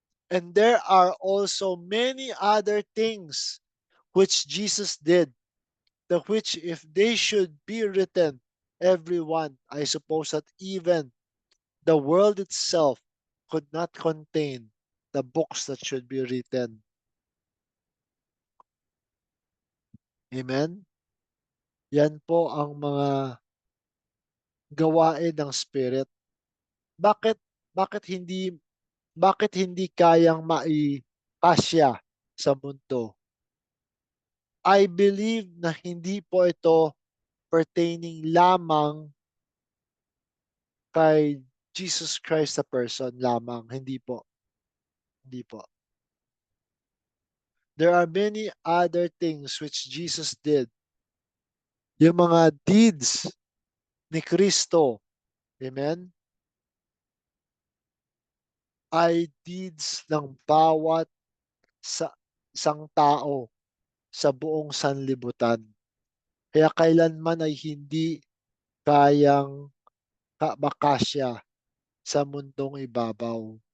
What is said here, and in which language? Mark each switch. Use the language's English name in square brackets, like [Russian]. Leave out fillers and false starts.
[English] And there are also many other things which Jesus did, the which if they should be written, everyone, I suppose that even the world itself could not contain the books that should be written. Amen? [Filipino] Yan po ang mga gawain ng Spirit. Bakit bakit hindi bakit hindi kayang maipasya sa mundo? [English] I believe [Filipino] na hindi po ito pertaining lamang kay Jesus Christ the person lamang, hindi po, hindi po. [English] There are many other things which Jesus did. [Filipino] Yung mga deeds ni Kristo, amen, ay deeds ng bawat sa isang tao sa buong sanlibutan. Kaya kailanman ay hindi kayang makasya sa mundong ibabaw.